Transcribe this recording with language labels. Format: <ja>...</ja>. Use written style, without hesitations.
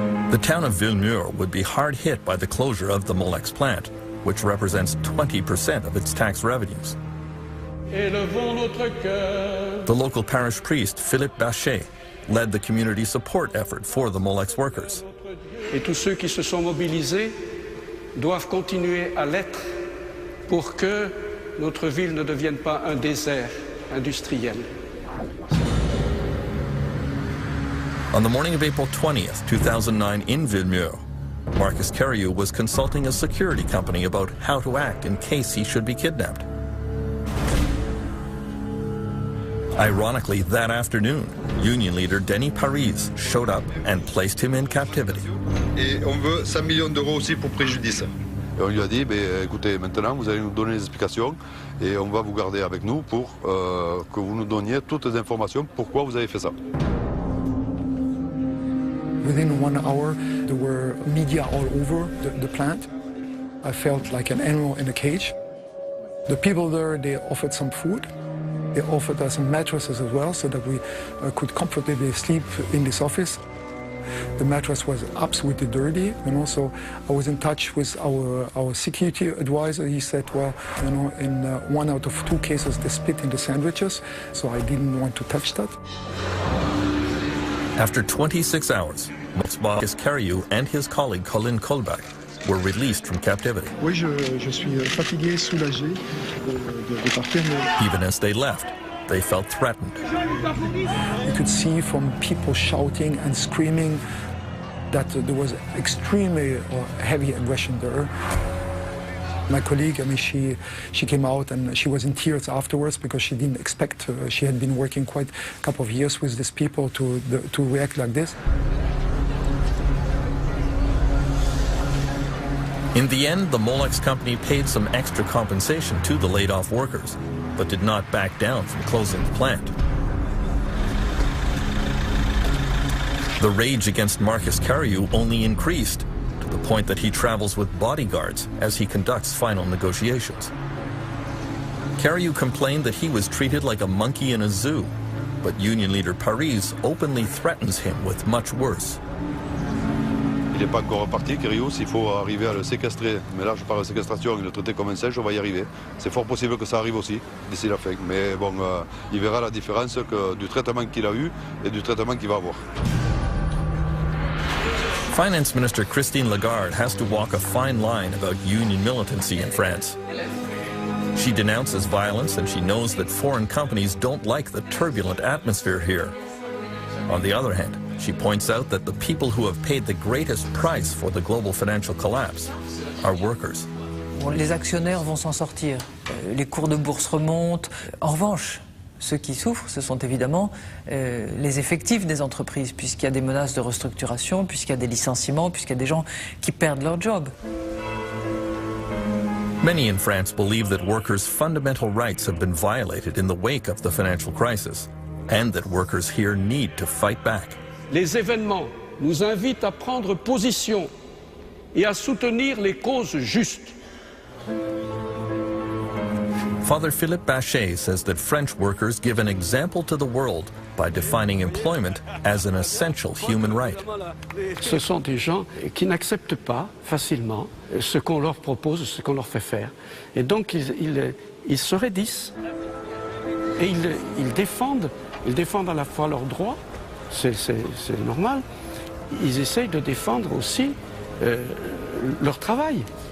<en>The town of Villemur would be hard hit by the closure of the Molex plant, which represents 20% of its tax revenues. The local parish priest, Philippe Bachet, led the community support effort for the Molex workers.</en> <fr>Et tous ceux qui se sont mobilisés doivent continuer à l'être pour que notre ville ne devienne pas un désert industriel.</fr> <en>On the morning of April 20th, 2009 in Villemur, Marcus Carriou was consulting a security company about how to act in case he should be kidnapped. Ironically, that afternoon, union leader Denis Paris showed up and placed him in captivity.</en> <fr>Et on veut 100 millions d'euros aussi pour préjudice. Et on lui a dit, écoutez, maintenant vous allez nous donner les explications et on va vous garder avec nous pour que vous nous donniez toutes les informations pourquoi vous avez fait ça.</fr> <en>Within 1 hour, there were media all over the plant. I felt like an animal in a cage. The people there, they offered some food. They offered us some mattresses as well so that we could comfortably sleep in this office. The mattress was absolutely dirty, so I was in touch with our security advisor. He said, well, in 1 out of 2 cases they spit in the sandwiches, so I didn't want to touch that. After 26 hours, Marcus Carriou and his colleague Colin Kolbach were released from captivity.</en> <fr>Oui, je suis fatigué, soulagé de partir.</fr> <en>Even as they left, they felt threatened. You could see from people shouting and screaming that there was extremely heavy aggression there. My colleague, she came out and she was in tears afterwards because she didn't expect, she had been working quite a couple of years with these people to react like this. In the end, the Molex company paid some extra compensation to the laid-off workers, but did not back down from closing the plant. The rage against Marcus Carriou only increased, to the point that he travels with bodyguards as he conducts final negotiations. Carriou complained that he was treated like a monkey in a zoo, but union leader Paris openly threatens him with much worse.</en> <fr>Il n'est pas encore reparti, Carriou, s'il faut arriver à le séquestrer. Mais là, je parle de séquestration et le traiter comme un singe, on va y arriver. C'est fort possible que ça arrive aussi, d'ici la fin. Mais bon, il verra la différence du traitement qu'il a eu et du traitement qu'il va avoir.</fr> <en>Finance Minister Christine Lagarde has to walk a fine line about union militancy in France. She denounces violence and she knows that foreign companies don't like the turbulent atmosphere here. On the other hand, she points out that the people who have paid the greatest price for the global financial collapse are workers.</en> <fr>Les actionnaires vont s'en sortir. Les cours de bourse remontent. En revanche, ceux qui souffrent, ce sont évidemment les effectifs des entreprises, puisqu'il y a des menaces de restructuration, puisqu'il y a des licenciements, puisqu'il y a des gens qui perdent leur job.</fr> <en>Many in France believe that workers' fundamental rights have been violated in the wake of the financial crisis, and that workers here need to fight back.</en> <fr>Les événements nous invitent à prendre position et à soutenir les causes justes.</fr> <en>Father Philippe Bachet says that French workers give an example to the world by defining employment as an essential human right.</en> <fr>Ce sont des gens qui n'acceptent pas facilement ce qu'on leur propose, ce qu'on leur fait faire. Et donc ils se raidissent et ils défendent à la fois leurs droits, c'est normal, ils essayent de défendre aussi leur travail.</fr>